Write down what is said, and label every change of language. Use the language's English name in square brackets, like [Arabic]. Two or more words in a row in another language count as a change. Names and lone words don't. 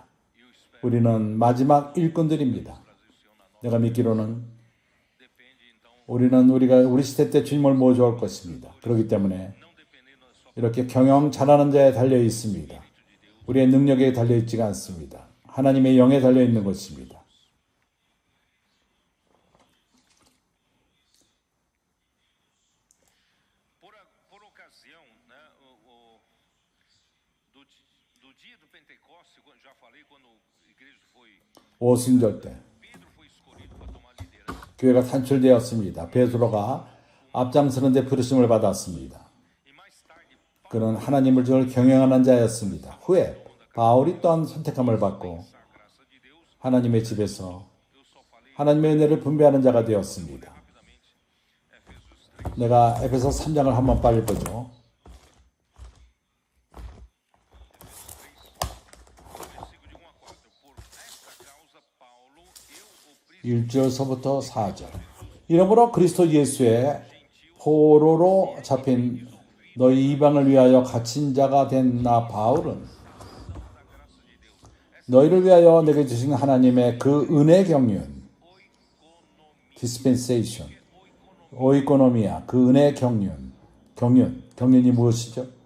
[Korean] 우리는 마지막 일꾼들입니다. 내가 믿기로는 우리가 우리 시대 때 주님을 모셔올 것입니다. 그렇기 때문에 이렇게 경영 잘하는 자에 달려 있습니다. 우리의 능력에 달려 있지가 않습니다. 하나님의 영에 달려 있는 것입니다. [Portuguese] Por ocasião, né, do dia do Pentecostes, já falei quando a igreja foi, [Korean] 오순절 때 [Portuguese] Pedro foi escolhido para tomar liderança. [Korean] 교회가 탄출되었습니다. 베드로가 앞장서는 데 부르심을 받았습니다. [Portuguese] E mais tarde, [Korean] 그는 하나님을 경영하는 자였습니다. 후에 바울이 또한 선택함을 받고 [Portuguese] a graça de Deus, [Korean] 하나님의 집에서 [Portuguese] eu só falei [Korean] 하나님의 은혜를 분배하는 자가 되었습니다. [Portuguese] rapidamente Efésios 3. [Korean] 내가 에베소 3장을 한번 빨리 보죠. [Portuguese] Versículo de 1 a 4. Por esta causa, Paulo, eu, o príncipe [Korean] 1절서부터 4절. 이러므로 그리스도 예수의 포로로 잡힌 너희 이방을 위하여 갇힌 자가 된 나 바울은 너희를 위하여 내게 주신 하나님의 그 은혜 경륜 dispensation 오이코노미아 그 은혜 경륜이 무엇이죠?